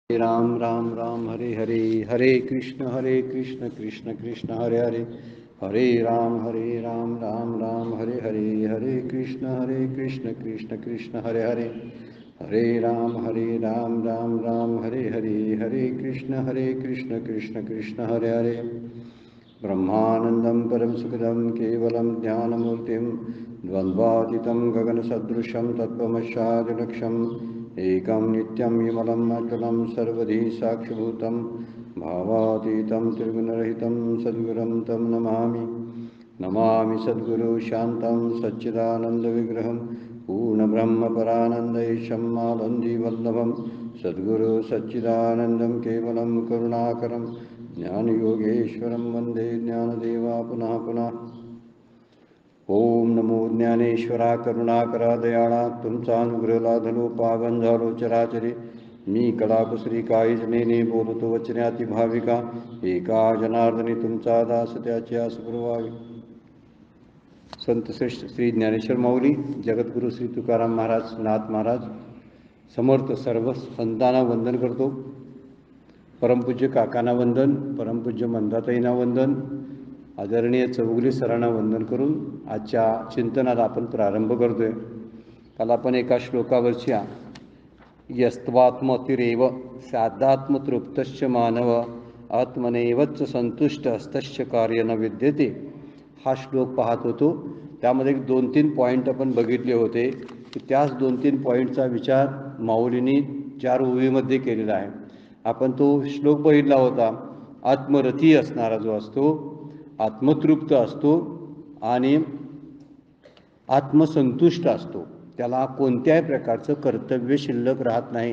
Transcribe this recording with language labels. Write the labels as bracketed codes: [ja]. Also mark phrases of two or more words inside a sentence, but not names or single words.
[sa] राम राम राम हरे हरे, हरे कृष्ण कृष्ण कृष्ण हरे हरे, हरे राम राम राम हरे हरे, हरे कृष्ण कृष्ण कृष्ण हरे हरे, हरे राम राम राम हरे हरे, हरे कृष्ण कृष्ण कृष्ण हरे हरे। ब्रह्मानन्दं परम सुखदं केवलं ज्ञानमूर्तिं द्वन्द्वातीतं गगनसदृशं तत्त्वमस्यादिलक्ष्यम् एकं नित्यं विमलं अचलं सर्वधी साक्षिभूतं भावातीतं त्रिगुणरहितं सद्गुरुं तं नमामि। नमामि सद्गुरु शान्तं सच्चिदानन्दविग्रहं पूर्णब्रह्मपरानन्दैशं मालन्दिवल्लभं सद्गुरु सच्चिदानन्दं केवलं करुणाकरं ज्ञानयोगेश्वरं वन्दे ज्ञानदेवा पुनः पुनः। [mr] ओम नमो ज्ञानेश्वरा करुणाकरा दयाळा, तुमचा अनुग्रह लाधलो पावन झालो चराचरी। मी कलाकुसरी काहीच नेने बोलतो वचने अति भाविका, एका जनार्दनी तुमचा दास त्याची आस पुरवावी। संत श्रेष्ठ श्री ज्ञानेश्वर माऊली, जगद्गुरु श्री तुकाराम महाराज, नाथ महाराज, समर्थ सर्व संतांना वंदन करतो। परमपूज्य काकांना वंदन, परमपूज्य मंदाताईंना वंदन, आदरणीय चौगुले सरांना वंदन करून आजच्या चिंतनाला आपण प्रारंभ करतोय। काल आपण एका श्लोकावरच्या [sa] यस्त्वात्मतिरेव साध्यात्मतृप्तश्च मानव आत्मनेवच संतुष्ट हस्तश्च कार्य न विद्यते [mr] हा श्लोक पाहत होतो। त्यामध्ये 2-3 पॉईंट आपण बघितले होते की त्याच 2-3 पॉईंटचा विचार माऊलींनी 4 ओळीमध्ये केलेला आहे। आपण तो श्लोक बघितला होता, आत्मरथी असणारा जो असतो, आत्मतृप्त असतो आणि आत्मसंतुष्ट असतो, त्याला कोणत्याही प्रकारचं कर्तव्य शिल्लक राहत नाही।